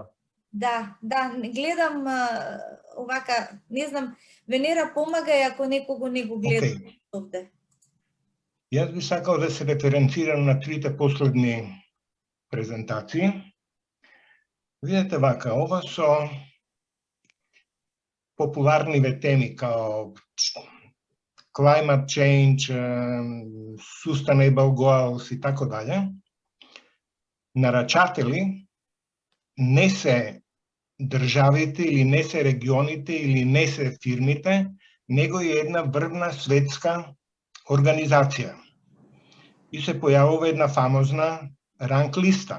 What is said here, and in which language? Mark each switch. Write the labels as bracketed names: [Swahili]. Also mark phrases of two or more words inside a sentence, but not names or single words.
[Macedonian] Да, гледам овака, не знам, Венера помагај ако некого не го гледа овде. Јас би сакал да се референцирам на трите последни презентации. Видете вака, ова со популарниве теми као [English] climate change, sustainable goals [Serbian] и тако даље. [Macedonian] Нарачатели не се државите или не се регионите или не се фирмите, него е една врвна светска организација. И се појавува една фамозна ранг листа.